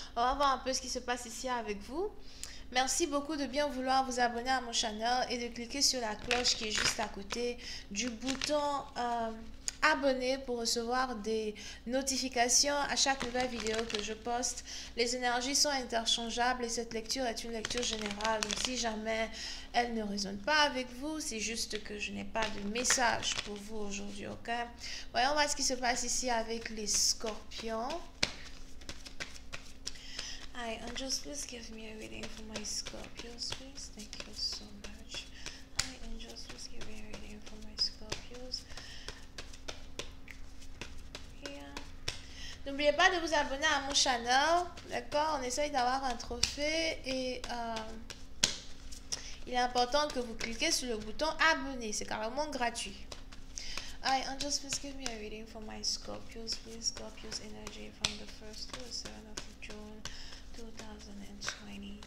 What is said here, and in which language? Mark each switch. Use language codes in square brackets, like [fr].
[fr] On va voir un peu ce qui se passe ici avec vous. Merci beaucoup de bien vouloir vous abonner à mon channel et de cliquer sur la cloche qui est juste à côté du bouton abonner pour recevoir des notifications à chaque nouvelle vidéo que je poste. Les énergies sont interchangeables et cette lecture est une lecture générale. Donc si jamais elle ne résonne pas avec vous, c'est juste que je n'ai pas de message pour vous aujourd'hui, ok? Voyons voir ce qui se passe ici avec les scorpions. [en] Hi, angels, please give me a reading for my Scorpios, please. Thank you so much. Hi, angels, please give me a reading for my Scorpios. [fr] N'oubliez pas de vous abonner à mon channel, d'accord? On essaye d'avoir un trophée et il est important que vous cliquez sur le bouton abonner, c'est carrément gratuit. [en] Hi, angels, please give me a reading for my Scorpios, please. Scorpios energy from the 1st to the 7th of June 2020.